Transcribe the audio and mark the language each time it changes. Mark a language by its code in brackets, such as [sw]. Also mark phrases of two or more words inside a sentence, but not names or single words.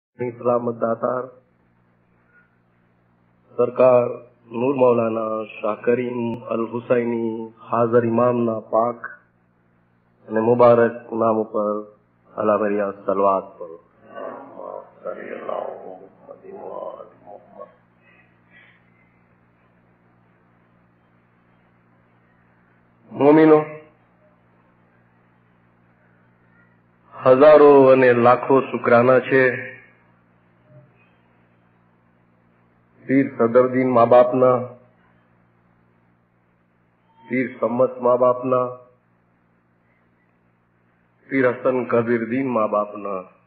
[gu] સલામત દાતાર સરકાર નૂર મૌલાના શાહ કરીમ અલ હુસૈની હાજર ઇમામના પાક અને મુબારક નામ ઉપર અલા બરિયા સલવાત પઢો. મોમીનો, હજારો અને લાખો શુક્રાના છે પીર સદરુદ્દીન મા બાપના, પીર सम्मत મા બાપના, પીર હસન કબીરદીન મા બાપના.